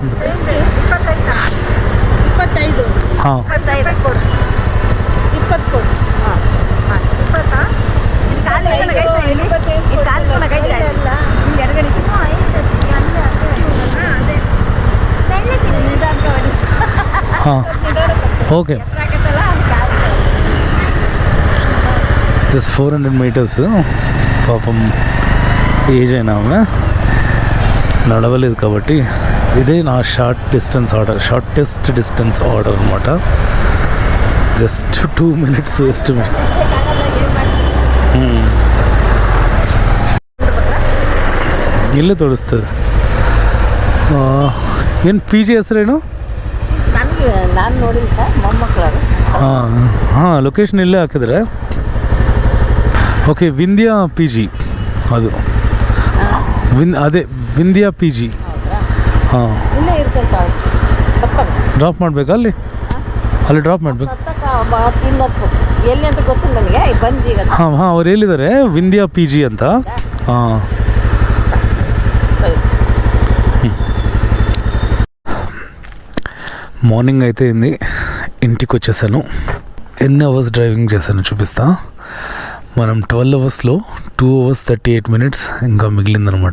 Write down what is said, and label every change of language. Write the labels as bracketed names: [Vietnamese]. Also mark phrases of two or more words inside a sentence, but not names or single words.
[Kannada] 25 ಹಾಂ 20 ಕೊಡು. [Telugu] ಹಾಂ ఓకే. [English] This 400 meters. [Telugu] పాపం ఏజ్ అయినా నడవలేదు కాబట్టి ఇదే నా [English] shortest distance order [Telugu] అనమాట. [English] Just 2 minutes waste. [Kannada] ಇಲ್ಲೇ ತೋರಿಸ್ತದೆ. ಏನು ಪಿ ಜಿ ಹೆಸರೇನು? ನಾನು ನೋಡಿಲ್ಲ, ಮೊಮ್ಮಕ್ಕಳು. ಹಾಂ ಲೊಕೇಶನ್ ಇಲ್ಲೇ ಹಾಕಿದ್ರೆ ಓಕೆ. ವಿಂಧ್ಯಾ ಪಿ ಜಿ ಅದು ಅದೇ ವಿಂಧ್ಯಾ ಪಿ ಜಿ. ಹಾಂ ಇಲ್ಲೇ ಇರ್ತೈತೆ. ಡ್ರಾಪ್ ಮಾಡಬೇಕಾ ಅಲ್ಲಿ ಡ್ರಾಪ್ ಮಾಡಬೇಕು. ಎಲ್ಲಿ ಅಂತ ಗೊತ್ತಿಲ್ಲ ನನಗೆ, ಬಂದೀಗ. ಹಾಂ ಅವ್ರು ಹೇಳಿದ್ದಾರೆ ವಿಂಧ್ಯಾ ಪಿ ಜಿ ಅಂತ. ಹಾಂ [Telugu] మార్నింగ్ అయితే ఇంటికి వచ్చేసాను. ఎన్ని అవర్స్ డ్రైవింగ్ చేశాను చూపిస్తా. మనం 12 అవర్స్లో [English] 2 hours 38 minutes [Telugu] ఇంకా మిగిలిందనమాట.